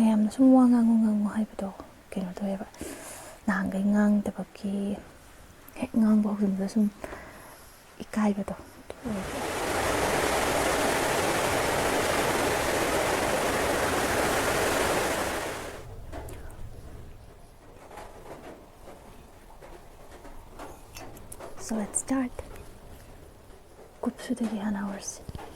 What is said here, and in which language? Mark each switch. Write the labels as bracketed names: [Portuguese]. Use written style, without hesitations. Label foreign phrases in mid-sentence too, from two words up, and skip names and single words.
[Manipuri] ꯁꯨꯝ ꯋꯥ ꯉꯥꯡꯉꯨ ꯍꯥꯏꯕꯗꯣ ꯀꯩꯅꯣ ꯇꯧꯋꯦꯕ, ꯅꯍꯥꯟꯈꯩ ꯉꯥꯡꯗꯕꯒꯤ ꯍꯦꯛ ꯉꯥꯡꯕ ꯍꯧꯖꯤꯟꯕꯗ ꯁꯨꯝ ꯏꯀꯥꯏꯕꯗꯣ ꯑꯣꯏꯕ. [English] So let's start. [Manipuri] ꯀꯨꯞꯁꯨꯗꯒꯤ ꯍꯥꯟꯅ ꯍꯧꯔꯁꯤ.